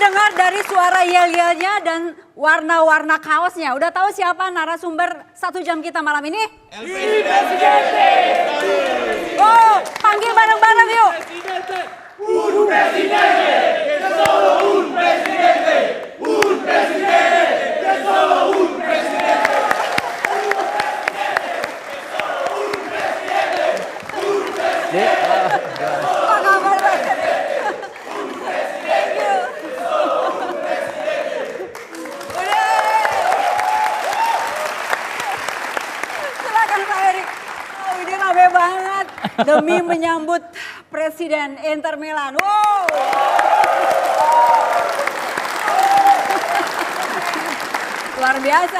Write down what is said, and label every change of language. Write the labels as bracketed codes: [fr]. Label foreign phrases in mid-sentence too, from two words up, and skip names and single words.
[id] dengar dari suara yel-yelnya dan warna-warna kaosnya. Udah tahu siapa narasumber 1 jam kita malam ini? El Presidente. Oh, panggil bareng-bareng yuk. [es] Un presidente, que solo un presidente. Un presidente, que solo un presidente. [id] Apa kabar? [en] Thank you. [id] Udah. Silakan Pak Erik. Oh, ini rame banget demi menyambut Presiden Inter Milan. Wow. Luar biasa.